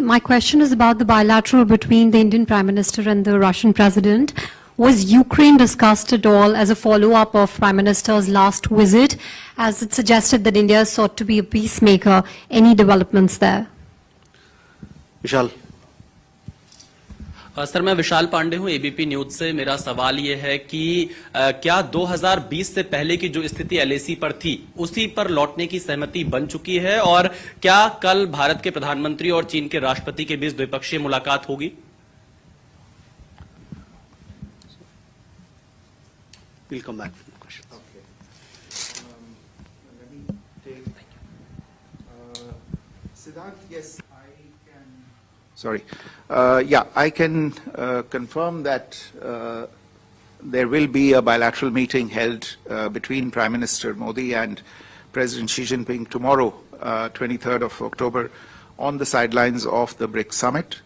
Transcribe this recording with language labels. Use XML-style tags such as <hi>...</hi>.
<en>My question is about the bilateral between the Indian Prime Minister and the Russian President. Was Ukraine discussed at all as a follow-up of Prime Minister's last visit, as it suggested that India sought to be a peacemaker? Any developments there? Vishal.</en> <hi>Sir, मैं विशाल पांडे हूं ABP news से। मेरा सवाल यह है कि क्या 2020 से पहले की जो स्थिति एलएसी पर थी उसी पर लौटने की सहमति बन चुकी है, और क्या कल भारत के प्रधानमंत्री और चीन के राष्ट्रपति के बीच द्विपक्षीय मुलाकात होगी?</hi> <en>We'll come back to the question. Okay. Let me take. Siddhant, yes, I can. Sorry. Yeah, I can confirm that there will be a bilateral meeting held between Prime Minister Modi and President Xi Jinping tomorrow, 23rd of October, on the sidelines of the BRICS summit.</en>